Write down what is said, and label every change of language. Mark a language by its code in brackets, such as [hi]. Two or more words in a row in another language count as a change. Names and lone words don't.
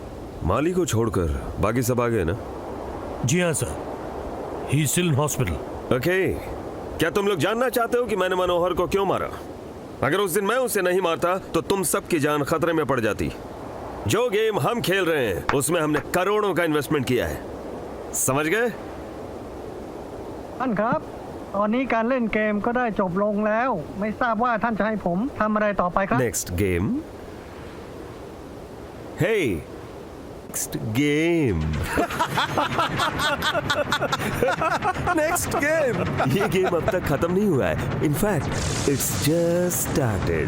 [hi] माली को छोड़कर बाकी सब आ गए ना? जी हाँ, सर. [en] He's still in hospital. [hi] ओके, क्या तुम लोग जानना चाहते हो कि मैंने मनोहर को क्यों मारा? अगर उस दिन मैं उसे नहीं मारता तो तुम सबकी जान खतरे में पड़ जाती. जो गेम हम खेल रहे हैं उसमें हमने करोड़ों का इन्वेस्टमेंट किया है. समझ गए? [th] ท่านครับ ตอนนี้การเล่นเกมก็ได้จบลงแล้ว ไม่ทราบว่าท่านจะให้ผมทำอะไรต่อไปครับ [en] Next game. Hey, next game. Next game. [hi] ये गेम अब तक खत्म नहीं हुआ है. [en] in fact it's just started.